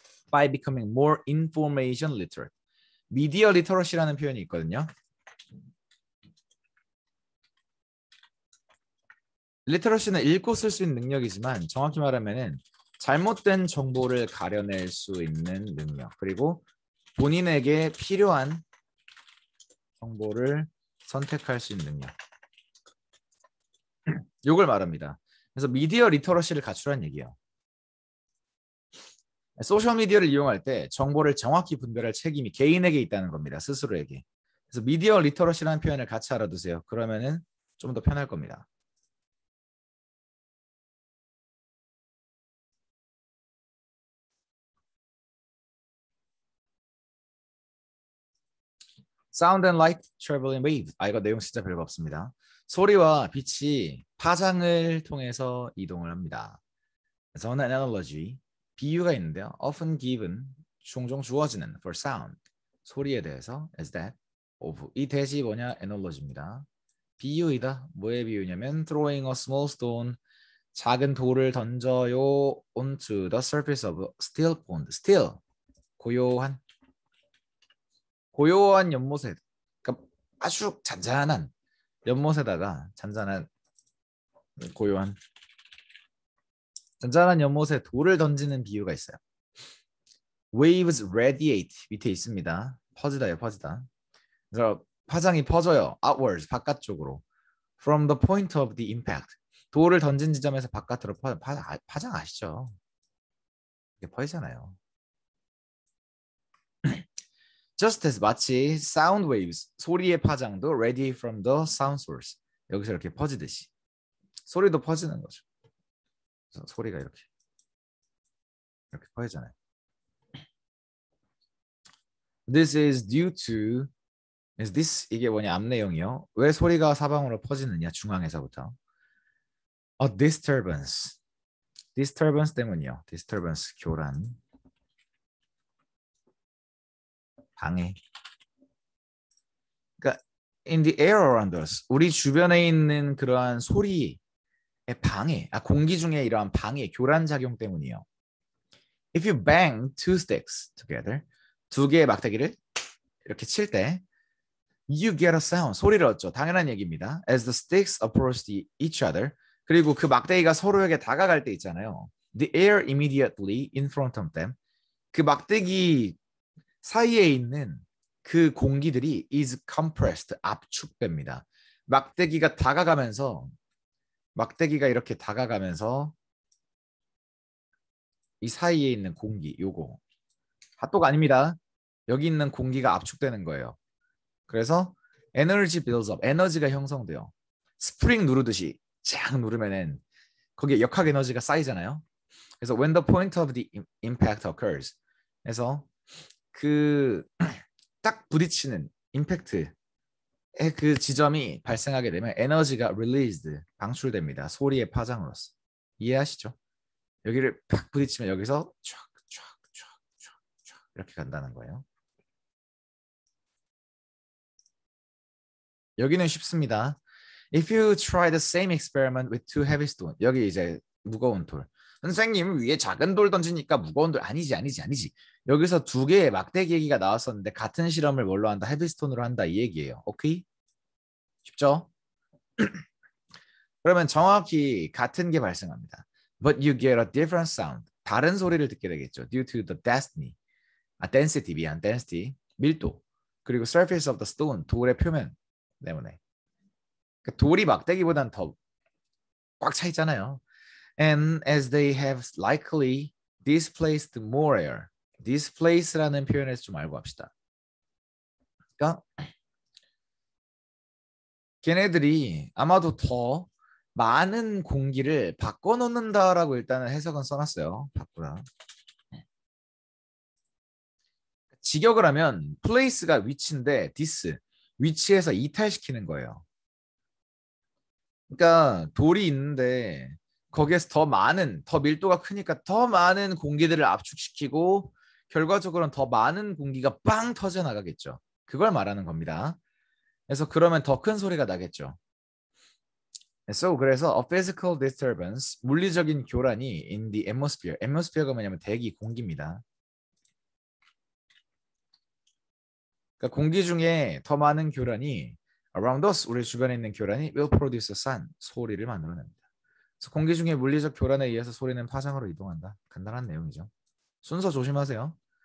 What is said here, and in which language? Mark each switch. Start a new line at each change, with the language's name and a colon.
English: By becoming more information literate.
Korean: 미디어 리터러시라는 표현이 있거든요. 리터러시는 읽고 쓸 수 있는 능력이지만 정확히 말하면은 잘못된 정보를 가려낼 수 있는 능력, 그리고 본인에게 필요한 정보를 선택할 수 있는 능력. 이걸 말합니다. 그래서 미디어 리터러시를 갖추라는 얘기예요. 소셜미디어를 이용할 때 정보를 정확히 분별할 책임이 개인에게 있다는 겁니다. 스스로에게. 그래서 미디어 리터러시라는 표현을 같이 알아두세요. 그러면은 좀 더 편할 겁니다.
English: Sound and light traveling waves.
Korean: 아, 이거 내용 진짜 별거 없습니다. 소리와 빛이 파장을 통해서 이동을 합니다. 그래서 an analogy, 비유가 있는데요.
English: Often given,
Korean: 종종 주어지는
English: for sound,
Korean: 소리에 대해서
English: is that of.
Korean: 이 대시 뭐냐? analogy입니다. 비유이다. 뭐의 비유냐면
English: throwing a small stone,
Korean: 작은 돌을 던져요
English: onto the surface of a still pond.
Korean: still, 고요한 연못에, 그러니까 아주 잔잔한 연못에다가 고요한 잔잔한 연못에 돌을 던지는 비유가 있어요.
English: Waves radiate
Korean: 밑에 있습니다. 퍼지다요, 퍼지다. 그래서 파장이 퍼져요.
English: Outwards,
Korean: 바깥쪽으로.
English: From the point of the impact.
Korean: 돌을 던진 지점에서 바깥으로 파장 아시죠? 이게 퍼지잖아요.
English: Just as
Korean: 마치
English: sound waves,
Korean: 소리의 파장도
English: radiate from the sound source.
Korean: 여기서 이렇게 퍼지듯이. 소리도 퍼지는 거죠. 그래서 소리가 이렇게 퍼지잖아요.
English: This is due to
Korean: 이게 뭐냐 앞 내용이요. 왜 소리가 사방으로 퍼지느냐 중앙에서부터.
English: A disturbance
Korean: 때문이요. disturbance 교란, 방해. 그러니까
English: in the air around us,
Korean: 우리 주변에 있는 그러한 소리의 방해, 공기 중에 이러한 방해, 교란 작용 때문이요.
English: If you bang two sticks together,
Korean: 두 개의 막대기를 이렇게 칠 때
English: you get a sound,
Korean: 소리를 얻죠. 당연한 얘기입니다.
English: As the sticks approach each other,
Korean: 그리고 그 막대기가 서로에게 다가갈 때 있잖아요.
English: The air immediately in front of them,
Korean: 그 막대기 사이에 있는 그 공기들이
English: is compressed,
Korean: 압축됩니다. 막대기가 이렇게 다가가면서 이 사이에 있는 공기, 요거 핫도그 아닙니다. 여기 있는 공기가 압축되는 거예요. 그래서 에너지
English: builds up,
Korean: 에너지가 형성돼요. 스프링 누르듯이 쫙 누르면은 거기에 역학 에너지가 쌓이잖아요. 그래서
English: when the point of the impact occurs,
Korean: 그래서 그 딱 부딪히는 임팩트의 그 지점이 발생하게 되면 에너지가 released, 방출됩니다. 소리의 파장으로서. 이해하시죠? 여기를 팍 부딪히면 여기서 촥 이렇게 간다는 거예요. 여기는 쉽습니다.
English: If you try the same experiment with two heavy stones,
Korean: 여기 이제 무거운 돌. 선생님 위에 작은 돌 던지니까 무거운 돌 아니지. 여기서 두 개의 막대기 얘기가 나왔었는데 같은 실험을 뭘로 한다? 헤비스톤으로 한다 이 얘기예요. 오케이? 쉽죠? 그러면 정확히 같은 게 발생합니다.
English: But you get a different sound.
Korean: 다른 소리를 듣게 되겠죠.
English: Due to the density,
Korean: 밀도. 그리고
English: surface of the stone,
Korean: 돌의 표면 때문에. 그러니까 돌이 막대기보다는 더 꽉 차 있잖아요.
English: And as they have likely displaced more air.
Korean: displace라는 표현에서 좀 알고 합시다. 그러니까 걔네들이 아마도 더 많은 공기를 바꿔놓는다라고 일단은 해석은 써놨어요. 바꾸라. 직역을 하면 place가 위치인데 위치에서 이탈시키는 거예요. 그러니까 돌이 있는데 거기에서 더 밀도가 크니까 더 많은 공기들을 압축시키고 결과적으로는 더 많은 공기가 빵 터져 나가겠죠. 그걸 말하는 겁니다. 그래서 그러면 더 큰 소리가 나겠죠.
English: 그래서 a physical disturbance,
Korean: 물리적인 교란이
English: in the atmosphere.
Korean: atmosphere가 뭐냐면 대기, 공기입니다. 그러니까 공기 중에 더 많은 교란이
English: around us,
Korean: 우리 주변에 있는 교란이
English: will produce a sound,
Korean: 소리를 만들어냅니다. 그래서 공기 중에 물리적 교란에 의해서 소리는 파장으로 이동한다. 간단한 내용이죠. 순서 조심하세요.